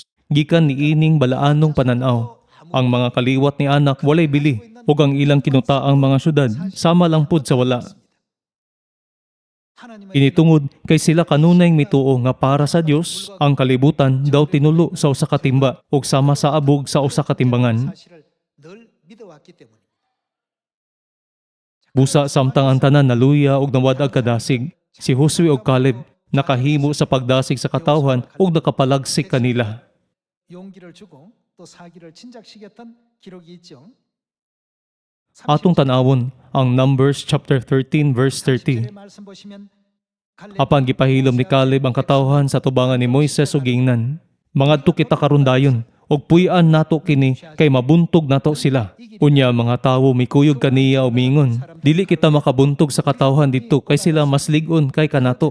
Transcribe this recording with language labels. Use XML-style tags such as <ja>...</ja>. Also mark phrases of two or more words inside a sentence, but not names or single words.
<ceb>Gikan ni ining balaanong pananaw. Ang mga kaliwat ni anak walay bili ug ang ilang kinutaang mga syudad sama lang pud sa wala. Initungod kay sila kanunay mituo nga para sa Dios ang kalibutan daw tinulo sa usa ka timba ug sama sa abog sa usa ka timbangan.</ceb> <ko>사실을 늘 믿어왔기 때문입니다.</ko> <ceb>Busa samtang ang tanan naluya ug nawadag kadasig, si Josue ug Caleb nakahimo sa pagdasig sa katawhan ug nakapalagsik kanila.</ceb> <ko>용기를 주고 또 사기를 진작시켰던 기록이 있죠.</ko> <ceb>Atong tanawon ang</ceb> <en>Numbers chapter 13 verse 30.</en> <ko>30절의 말씀 보시면</ko> <ceb>Apan gipahilom ni Caleb ang katawhan sa tubangan ni Moises ug giingnan. Mangadto kita karon dayon ug puy-an nato kini kay mabuntog nato sila. Unya mga tawo mikuyog kaniya o mingon, dili kita makabuntog sa katawhan didto kay sila mas lig-on kay kanato.</ceb>